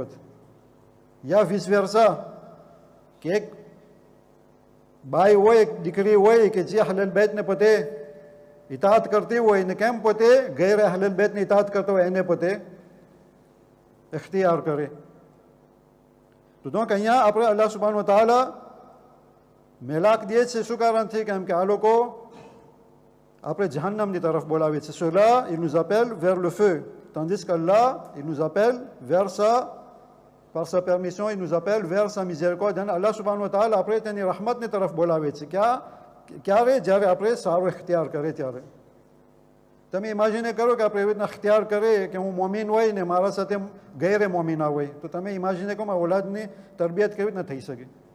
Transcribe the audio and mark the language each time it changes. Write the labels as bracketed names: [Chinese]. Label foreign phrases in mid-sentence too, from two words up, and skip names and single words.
[Gujarati] પછી યા [English] vice versa [Gujarati] કે એક બાઈ હોય, એક દીકરી હોય કે જે અહલલ બેતને પોતે ઇતાત કરતી હોય ને કેમ પોતે ગેર અહલલ બેતની ઇતાત કરતો હોય એને પોતે ઇખ્તિયાર કરે. તો donc અહીંયા આપણે [Arabic] الله سبحانه وتعالى [Gujarati] મેલાક દે છે. શું કારણથી? કેમ કે આ લોકો après Jahannamની તરફ બોલાવે છે. [French] Ceux-là, ils nous appellent vers le feu, tandis qu'Allah, il nous appelle vers par sa permission, il nous appelle vers sa miséricorde. [Gujarati] અને [Arabic] الله سبحانه وتعالى [Gujarati] આપણે તેની રહમતની તરફ બોલાવે છે. ક્યારે? જ્યારે આપણે સારો ઇખ્તિયાર કરે ત્યારે. તમે ઇમેજિન કરો કે આપણે એવી રીતના ઇખ્તિયાર કરીએ કે હું મોમિન હોય ને મારા સાથે ગેરે મોમિના હોય, તો તમે ઇમેજિન કરો ઔલાદની તરબિયત કેવી રીતના થઈ શકે.